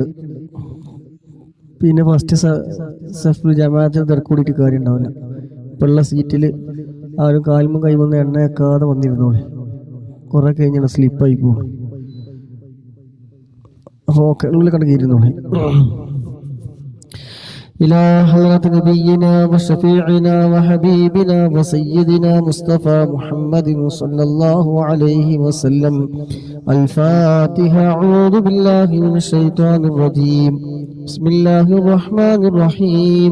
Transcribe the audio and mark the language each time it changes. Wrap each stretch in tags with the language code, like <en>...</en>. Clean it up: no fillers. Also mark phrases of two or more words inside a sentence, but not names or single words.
<ml>പിന്നെ ഫസ്റ്റ് സഫിൽ ജമാഅത്തിന് തിരക്കൂടിയിട്ട് കാര്യം ഉണ്ടാവില്ല. ഇപ്പോഴുള്ള സീറ്റിൽ ആരും കാൽമും കൈമൊന്നും എണ്ണ വെക്കാതെ വന്നിരുന്നോളെ, കുറെ കഴിഞ്ഞാൽ സ്ലിപ്പായി പോകും. അപ്പോൾ ഓക്കെ, ഉള്ളിൽ കണ്ട് കയറിയിരുന്നോളെ.</ml> <ar>إلى حضرة نبينا وشفيعنا وحبيبنا وسيدنا مصطفى محمد صلى الله عليه وسلم. الفاتحة. أعوذ بالله من الشيطان الرجيم. بسم الله الرحمن الرحيم.</ar>